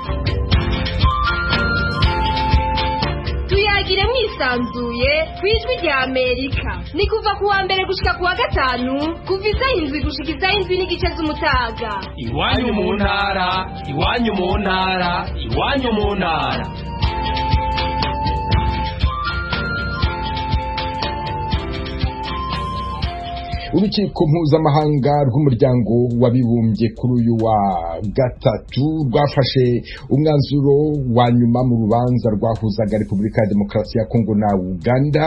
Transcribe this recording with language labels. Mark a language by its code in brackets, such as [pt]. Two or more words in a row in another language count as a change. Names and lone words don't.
[rn] Tuyagire mwisanzuye kwijwi rya Amerika. Ni kuva ku wa mbere gushika ku wa gatanu, kuva isaha 7 gushika isaha 7:30 z'umutaga. Iwanyu mu ntara, iwanyu mu ntara, iwanyu mu ntara. [rw] Urukiko mpuzamahanga rw'umuryango w'abibumbye kuri uyu wa gatatu rwafashe umwanzuro wa nyuma mu rubanza rwahuzaga Repubulika ya Demokarasi ya Kongo na Uganda.